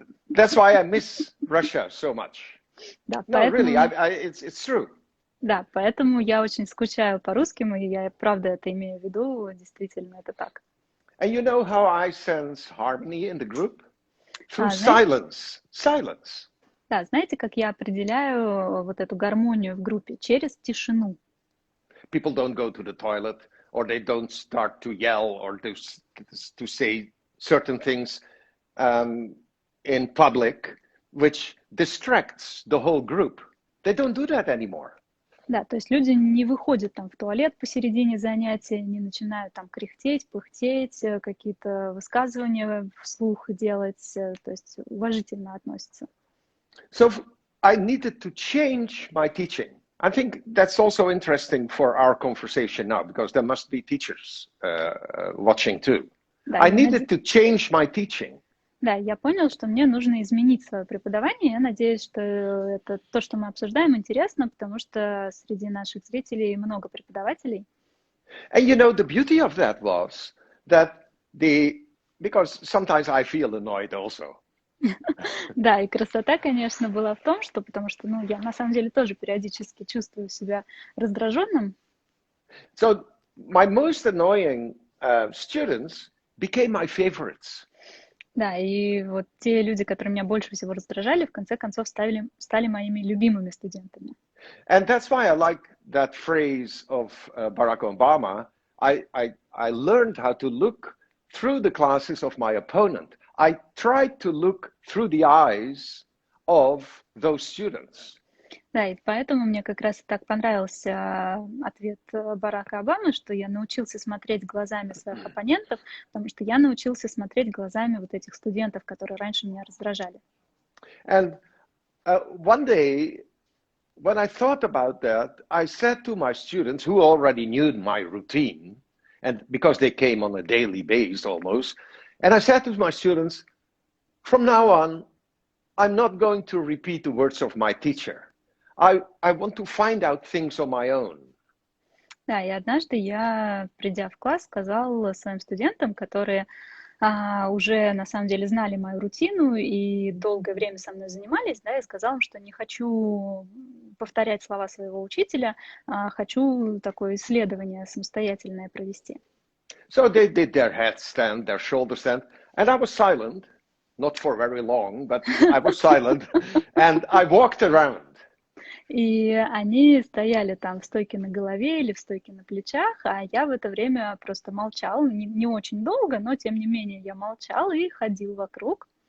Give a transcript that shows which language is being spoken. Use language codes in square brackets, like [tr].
[en] That's why I miss Russia so much. [ru] Да, [en] No, [ru] поэтому, [en] really, it's true. [ru] да, поэтому я очень скучаю по русским, и я правда это имею в виду, действительно, это так. [en] And you know how I sense harmony in the group? Through [ru] Знаете, [en] silence. [ru] да, знаете, как я определяю вот эту гармонию в группе? Через тишину. [en] People don't go to the toilet, or they don't start to yell, or to say certain things in public, which distracts the whole group. They don't do that anymore. [ru] Да, то есть люди не выходят там в туалет посередине занятия, не начинают там кряхтеть, пыхтеть, какие-то высказывания вслух делать, то есть уважительно относятся. [en] So I needed to change my teaching. I think that's also interesting for our conversation now, because there must be teachers watching too. [ru] Да, [en] I needed to change my teaching. [ru] Да, я понял, что мне нужно изменить свое преподавание. Я надеюсь, что это то, что мы обсуждаем, интересно, потому что среди наших зрителей много преподавателей. [en] And you know, the beauty of that was that because sometimes I feel annoyed also. [ru] Да, и красота, конечно, была в том, что, потому что, я на самом деле тоже периодически чувствую себя раздраженным. [en] So my most annoying students became my favorites. [ru] Да, и вот те люди, которые меня больше всего раздражали, в конце концов стали моими любимыми студентами. [en] And that's why I like that phrase of Barack Obama. I learned how to look through the classes of my opponent. I tried to look through the eyes of those students. [ru] Да, и поэтому мне как раз так понравился ответ Барака Обамы, что я научился смотреть глазами своих оппонентов, потому что я научился смотреть глазами вот этих студентов, которые раньше меня раздражали. [en] And one day, when I thought about that, I said to my students who already knew my routine, and because they came on a daily basis almost, and I said to my students, from now on, I'm not going to repeat the words of my teacher. I want to find out things on my own. [ru] Да, и однажды я, придя в класс, сказал своим студентам, которые уже на самом деле знали мою рутину и долгое время со мной занимались, да, и сказал им, что не хочу повторять слова своего учителя, хочу такое исследование самостоятельное провести. [en] So they did their headstand, their shoulder stand, and I was silent, not for very long, but I was silent, and I walked around. [ru] И они стояли там в стойке на голове или в стойке на плечах, а я в это время просто молчал, не очень долго, но тем не менее я молчал и ходил вокруг.